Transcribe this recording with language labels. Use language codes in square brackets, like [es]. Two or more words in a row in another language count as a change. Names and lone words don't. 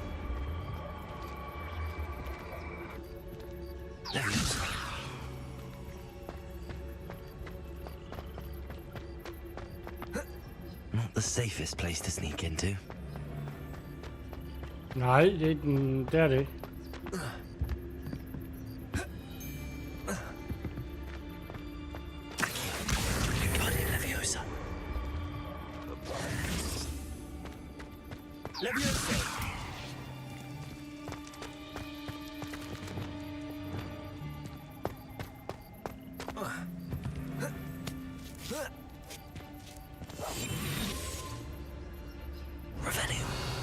[la] Leviosa. [en] Not the safest place to sneak into. [da] Nej, det er det ikke. [la] Wingardium Leviosa. Leviosa. Revelio.